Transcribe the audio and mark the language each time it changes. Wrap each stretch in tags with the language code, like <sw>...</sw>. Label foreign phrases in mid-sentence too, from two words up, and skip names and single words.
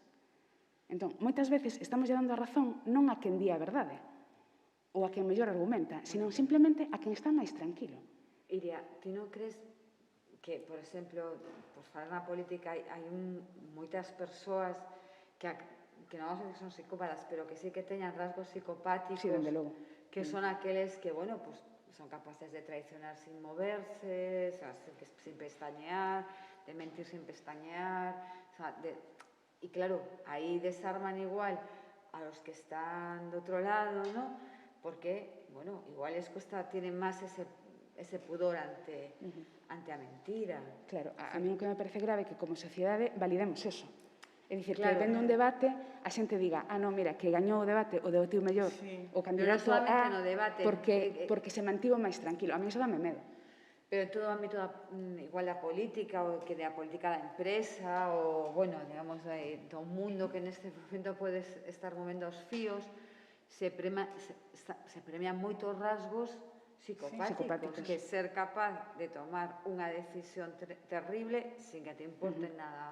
<gl>Entón, moitas veces estamos dando a razón non a quen di a verdade ou a quen mellor argumenta, sino simplemente a quen está máis tranquilo. Iria, ti non crees que, por exemplo, por falar na política hai moitas persoas que non sei que son psicópatas, pero que sí que teñan rasgos psicopáticos, Sí, dende logo.</gl> <es>que son aqueles que, bueno, pues son capaces de traicionar sin moverse, o sea, sin pestañear, de mentir sin pestañear, o sea, y claro, ahí desarman igual a los que están de otro lado, ¿no? Porque, bueno, igual tienen más ese pudor ante a mentira.</es> <gl>Claro, a mí o que me parece grave é que como sociedade validemos eso. É dicir, Claro, que vendo un debate, a xente diga, non, mira, que gañou o debate, o debatiu mellor, o candidato A, porque se mantivo máis tranquilo. A mí eso dame medo. Pero en todo ámbito, igual da política, ou que da política da empresa, ou, bueno, digamos, do mundo que neste momento podes estar movendo os fíos, se premian moitos rasgos psicopáticos, que ser capaz de tomar unha decisión terrible sin que te importe nada.</gl>